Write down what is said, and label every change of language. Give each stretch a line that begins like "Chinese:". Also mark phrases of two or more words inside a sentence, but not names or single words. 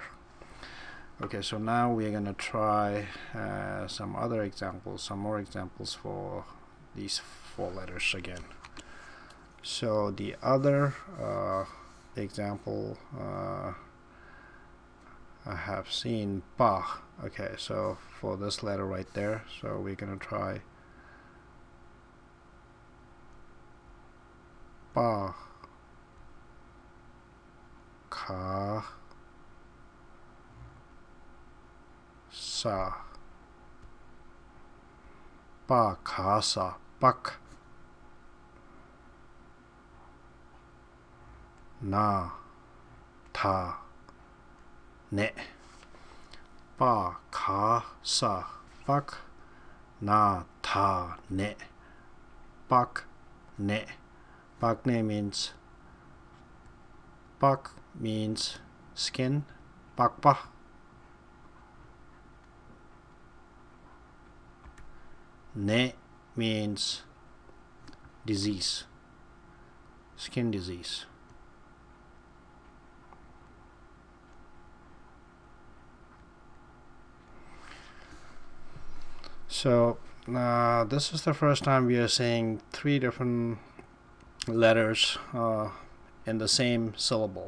English: Okay, so now we're gonna try some more examples for these 4 letters again. So the other example I have seen pa. Okay, so for this letter right there, so we're gonna try pa, ka, sa, pa, ka, sa, pak, na, ta, ne. Pa, ka, sa, pak, na, ta, ne. Pak, ne. Pak ne means skin. Pak pa. Ne means disease, skin disease. So this is the first time we are saying 3 different letters in the same syllable.